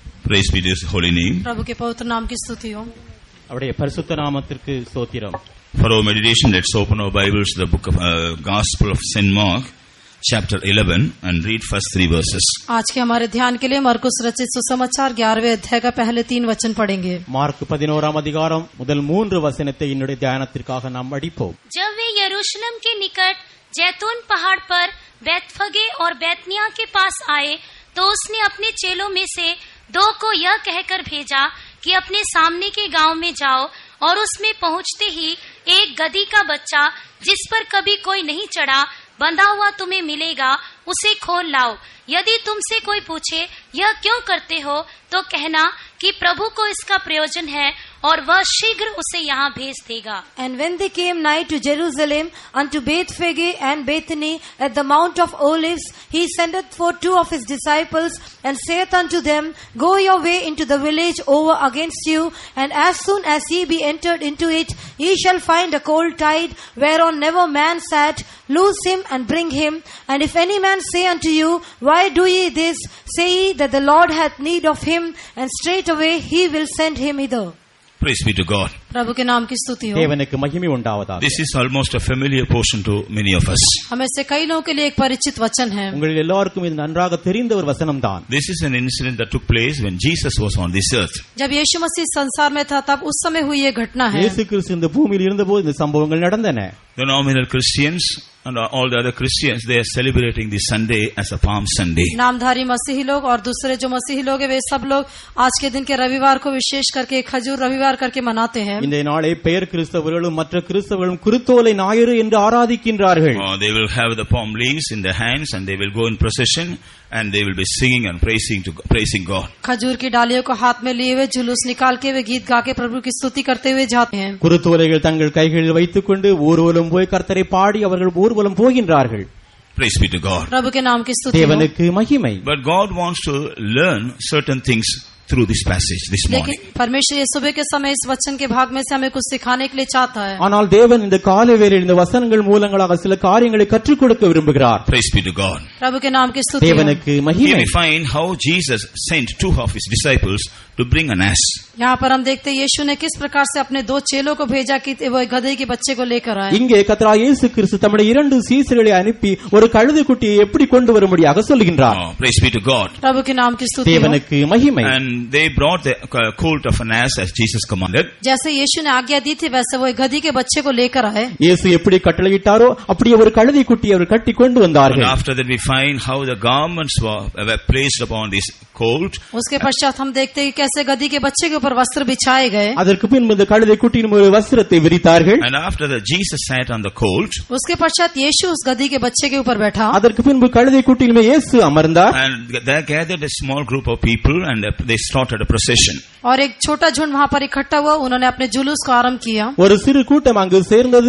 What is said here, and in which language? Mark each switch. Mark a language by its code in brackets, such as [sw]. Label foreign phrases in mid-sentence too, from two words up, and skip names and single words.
[en] Praise be to His holy name. [hi] प्रभु के पवित्र नाम की स्तुति हो. [ta] அவருடைய பரிசுத்த நாமத்திற்கு ஸ்தோத்திரம். [en] For our meditation, let's open our Bibles to the book of Gospel of St. Mark, chapter 11, and read first 3 verses. [hi] आज के हमारे ध्यान के लिए मरकुस रचित सुसमाचार 11वें अध्याय का पहले 3 वचन पढ़ेंगे. [ta] மார்க் 11ஆம் அதிகாரம் முதல் 3 வசனத்தை என்னுடைய தியானத்திற்காக நாம் படிப்போம். [hi] जब वे यरूशलेम के निकट जैतून पहाड़ पर बैतफगे और बैतनिया के पास आए तो उसने अपने चेलों में से 2 को यह कहकर भेजा कि अपने सामने के गांव में जाओ और उसमें पहुंचते ही एक गधी का बच्चा जिस पर कभी कोई नहीं चढ़ा बंधा हुआ तुम्हें मिलेगा, उसे खोल लाओ. यदि तुमसे कोई पूछे यह क्यों करते हो तो कहना कि प्रभु को इसका प्रयोजन है और वह शीघ्र उसे यहाँ भेज देगा. [en] And when they came nigh to Jerusalem unto Bethphage and Bethany at the Mount of Olives, he sendeth forth 2 of his disciples and saith unto them, Go your way into the village over against you, and as soon as ye be entered into it, ye shall find a colt tied, whereon never man sat. Loose him and bring him. And if any man say unto you, Why do ye this? Say ye that the Lord hath need of him, and straightway he will send him hither. Praise be to God. [hi] प्रभु के नाम की स्तुति हो. [ta] தேவனுக்கு மகிமை உண்டாவதாக. [en] This is almost a familiar portion to many of us. [hi] हमें से कई लोगों के लिए एक परिचित वचन है. [ta] உங்கள் எல்லாருக்கும் இது நன்றாக தெரிந்த ஒரு வசனம்தான். [en] This is an incident that took place when Jesus was on this earth. [hi] जब यीशु मसीह संसार में था तब उस समय हुई ये घटना है. [ta] இயேசு கிறிஸ்து இந்த பூமியில் இருந்தபோது இந்த சம்பவங்கள் நடந்தன. [en] The nominal Christians and all the other Christians, they are celebrating this Sunday as a Palm Sunday. [hi] नामधारी मसीही लोग और दूसरे जो मसीही लोग हैं वे सब लोग आज के दिन के रविवार को विशेष करके खजूर रविवार करके मनाते हैं. [ta] இந்த நாளை பெயர் கிறிஸ்தவர்களும் மற்ற கிறிஸ்தவர்களும் குருத்தோலை ஞாயிறு என்று ஆராதிக்கின்றார்கள். [en] They will have the palm leaves in their hands and they will go in procession and they will be singing and praising God. [hi] खजूर की डालियों को हाथ में लिए हुए जुलूस निकाल के वे गीत गा के प्रभु की स्तुति करते हुए जाते हैं. [ta] குருத்தோலைகள் தங்கள் கைகளில் வைத்துக்கொண்டு ஊர்வலம் போய் கர்த்தரை பாடி அவர்கள் ஊர்வலம் போகின்றார்கள். [en] Praise be to God. [hi] प्रभु के नाम की स्तुति हो. [ta] தேவனுக்கு மகிமை. [en] But God wants to learn certain things through this passage this morning. [hi] लेकिन परमेश्वर ये सुबह के समय इस वचन के भाग में से हमें कुछ सिखाने के लिए चाहता है. [ta] ஆனால் தேவன் இந்த காலை வேளையில் இந்த வசனங்கள் மூலங்களாக சில காரியங்களை கற்றுக் கொடுக்க விரும்புகிறார். [en] Praise be to God. [hi] प्रभु के नाम की स्तुति हो. [ta] தேவனுக்கு [en] Here [ta] மகிமை. [en] we find how Jesus sent 2 of his disciples to bring an ass. [hi] यहाँ पर हम देखते हैं यीशु ने किस प्रकार से अपने 2 चेलों को भेजा कि वो गधे के बच्चे को लेकर आए. [ta] இங்கே கர்த்தராகிய இயேசு கிறிஸ்து தம்முடைய 2 சீசர்களை அனுப்பி ஒரு கழுதை குட்டியை எப்படி கொண்டு வரும்படியாக சொல்லுகின்றார். [en] Praise be to God. [hi] प्रभु के नाम की स्तुति हो. [ta] தேவனுக்கு மகிமை. [en] And they brought the colt of an ass as Jesus commanded. [hi] जैसे यीशु ने आज्ञा दी थी वैसे वो गधी के बच्चे को लेकर आए. [ta] இயேசு எப்படி கட்டளையிட்டாரோ அப்படியே ஒரு கழுதை குட்டியை அவர் கட்டி கொண்டு வந்தார்கள். [en] And after that we find how the garments were placed upon this colt. [hi] उसके पश्चात हम देखते हैं कैसे गधी के बच्चे के ऊपर वस्त्र बिछाए गए. [ta] அதற்கு பின்பு இந்த கழுதை குட்டியின் ஒரு வஸ்திரத்தை விரித்தார்கள். [en] And after that Jesus sat on the colt. [hi] उसके पश्चात यीशु उस गधी के बच्चे के ऊपर बैठा. [ta] அதற்கு பின்பு கழுதை குட்டியின் மேல் இயேசு அமர்ந்தார். [en] And there gathered a small group of people and they started a procession. [hi] और एक छोटा झुंड वहां पर इकट्ठा हुआ. उन्होंने अपने जुलूस को आरंभ किया. [ta] ஒரு சிறு கூட்டம் அங்கு சேர்ந்தது.